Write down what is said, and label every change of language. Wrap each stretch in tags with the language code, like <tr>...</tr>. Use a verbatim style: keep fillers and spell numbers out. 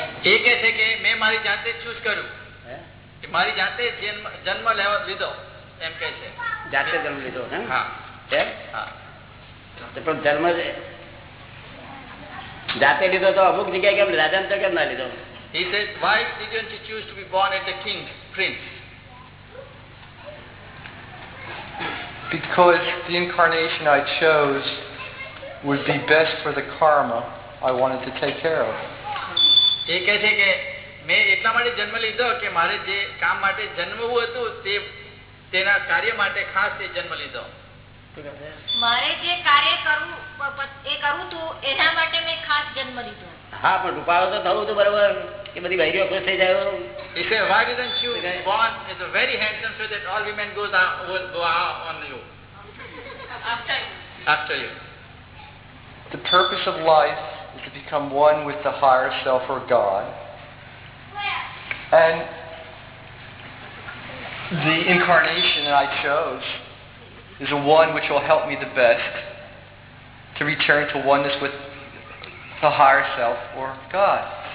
<gu>એ કહે છે કે મેં મારી જાતે ચૂઝ કર્યું કે મારી જાતે જન્મ લેવા લીધો એમ કહે છે. જાતે જન્મ લીધો ને? હા. એમ? હા. પણ જન્મ જાતે લીધો તો અમુક જગ્યાએ કેમ રાજાને તો કેમ ના લીધો?</gu> <en>He said, why didn't you choose to be born as a king, prince? Because the incarnation I chose would be best for the karma I wanted to take care of.</en> <gu>એ કહે છે કે મેં એટલા માટે જન્મ લીધો કે મારે જે કામ માટે જન્મવું હતું તે તેના કાર્ય માટે ખાસ તે જન્મ લીધો. મારે જે કાર્ય કરવું એ કરું તો એના માટે મેં ખાસ જન્મ લીધો. હા, પણ રૂપાળો તો થવું તો બરોબર કે બધી ભાઈઓ ખુશ થઈ જાય.</gu> <en>He said, why didn't you born as a very handsome so that all women goes out, will go out on you? After you. After you. The purpose of life is to become one with the higher self or God. And the incarnation that I chose is the one which will help me the best to return to oneness with the higher self or God.</en>